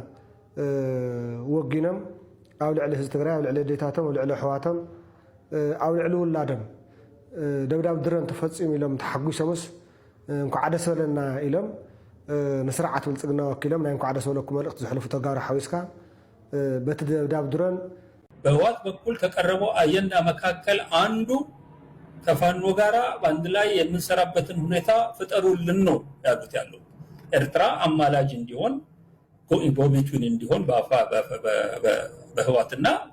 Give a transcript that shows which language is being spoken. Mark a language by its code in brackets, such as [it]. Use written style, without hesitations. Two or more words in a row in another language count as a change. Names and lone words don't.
[ti] ወጊኖም ኣብ ልዕሊ ህዝቢ ትግራይ ኣብ ልዕሊ ዴታቶም ኣብ ልዕሊ ኣሕዋቶም ኣብ ልዕሊ ውላዶም ደብዳብ ድረን ተፈፂሙ ኢሎም ተሓጒሶምስ እንኳዕ ደስ በለና ኢሎም ንስርዓት ብልፅግና ወኪሎም ናይ እንኳዕ ደስ በለኩም መልእክቲ ዘሕልፉ ተጋሩ ሓዊስካ በቲ ደብዳብ ድረን [am] በህወሓት በኩል ከቀረበው አጀንዳ መካከል አንዱ ከፋኖ ጋራ በአንድ ላይ የምንሰራበትን ሁኔታ ፍጠሩልን ነው ያሉት ያለው ኤርትራ አማላጅ እንዲሆን ጎኢንቮልቭመንት እንዲሆን በህወሓትና